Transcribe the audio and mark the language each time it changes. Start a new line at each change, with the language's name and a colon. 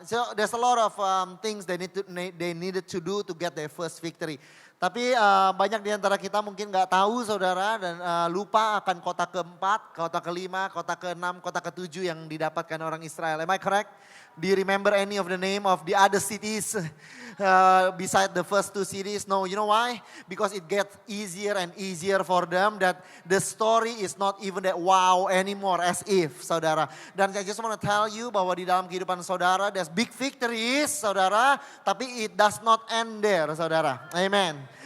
English: So there's a lot of things they needed to do to get their first victory.
Indonesian: Tapi banyak di antara kita mungkin nggak tahu saudara, dan lupa akan kota keempat, kota kelima, kota keenam, kota ketujuh yang didapatkan orang Israel.
English: Am I correct? Do you remember any of the name of the other cities beside the first 2 cities? No, you know why? Because it gets easier and easier for them, that the story is not even that wow anymore, as if saudara. Dan I just want to tell you
Indonesian: bahwa di dalam kehidupan saudara
English: there's big victories saudara, tapi it does not end there saudara. Amen.